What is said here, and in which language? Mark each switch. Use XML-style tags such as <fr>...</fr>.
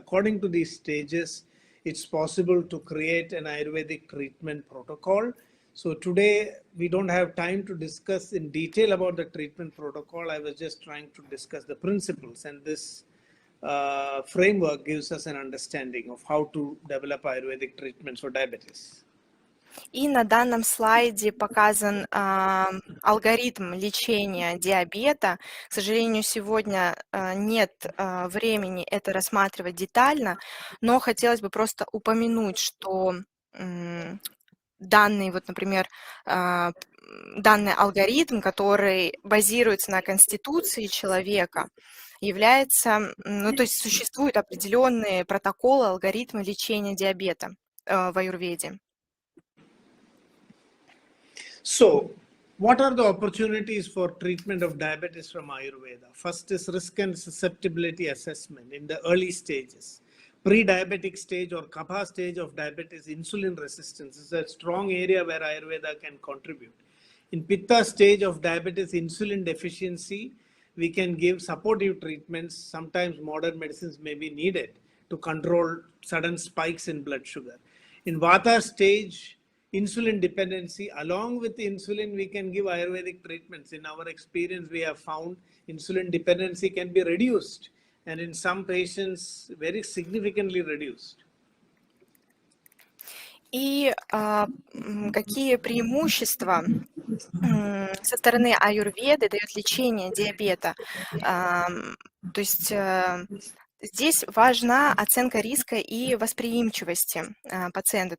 <en>According to these stages, it's possible to create an Ayurvedic treatment protocol. So today we don't have time to discuss in detail about the treatment protocol. I was just trying to discuss the principles, and this framework gives us an understanding of how to develop Ayurvedic treatments for diabetes.</en> <ru>И на данном слайде показан алгоритм лечения диабета. К сожалению, сегодня нет времени это рассматривать детально, но хотелось бы просто упомянуть, что данный, вот, например, данный алгоритм, который базируется на конституции человека, является, ну, то есть существуют определенные протоколы, алгоритмы лечения диабета в аюрведе.</ru> <en>So, what are the opportunities for treatment of diabetes from Ayurveda? First is risk and susceptibility assessment in the early stages. Pre-diabetic stage or kapha stage of diabetes, insulin resistance is a strong area where Ayurveda can contribute. In pitta stage of diabetes, insulin deficiency, we can give supportive treatments. Sometimes modern medicines may be needed to control sudden spikes in blood sugar. In vata stage, insulin dependency, along with insulin, we can give Ayurvedic treatments. In our experience, we have found insulin dependency can be reduced, and in some patients, very significantly reduced.</en> <ru>И какие преимущества со стороны аюрведы дает лечение диабета? То есть здесь важна оценка риска и восприимчивости пациента.</ru>